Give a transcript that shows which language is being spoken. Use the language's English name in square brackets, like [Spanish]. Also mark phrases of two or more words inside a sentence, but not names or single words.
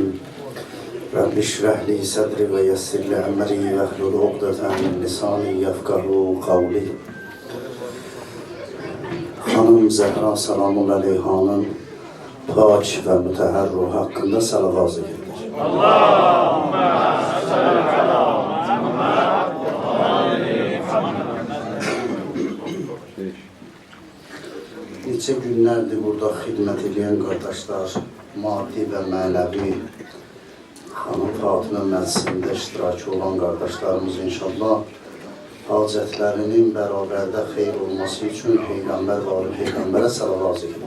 [Arabic] رب اشرح لي صدري ويسر لي أمري واحلل عقدة من لساني يفقهوا قولي. [Turkish] Hanım Zehra selamun aleyhanın pak ve müteher ruh hakkında salavat edilir. [Arabic] اللهم صل على محمد وآل محمد. [Azerbaijani] Neçə günlərdir burada xidmət edən qardaşlar, maddi və mənəvi Xanım Fatimə məclisində iştirakı olan qardaşlarımız inşallah hacətlərinin bərabərdə xeyr olması üçün Peyğəmbər və Ali Peyğəmbərə salavat edilir.